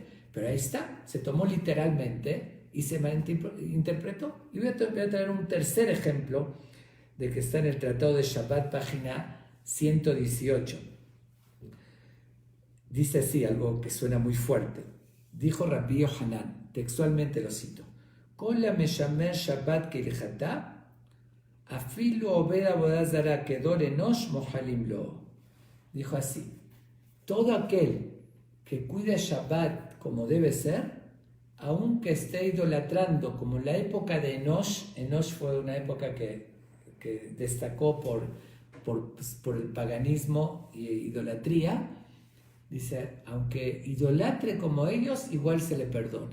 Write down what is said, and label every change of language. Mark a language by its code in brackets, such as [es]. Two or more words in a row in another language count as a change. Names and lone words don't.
[es] Pero ahí está, se tomó literalmente y se malinterpretó. Y voy a traer un tercer ejemplo de que está en el Tratado de Shabbat, página 118. Dice así algo que suena muy fuerte. Dijo Rabbi Yohanan, textualmente lo cito, [he] כל המשמר שבת כהלכתה אפילו עובד עבודה זרה כדור אנוש מוחלין לו. [es] Dijo así, todo aquel que cuida Shabbat como debe ser, aunque esté idolatrando como en la época de Enosh fue una época que destacó por el paganismo e idolatría, dice, aunque idolatre como ellos, igual se le perdona.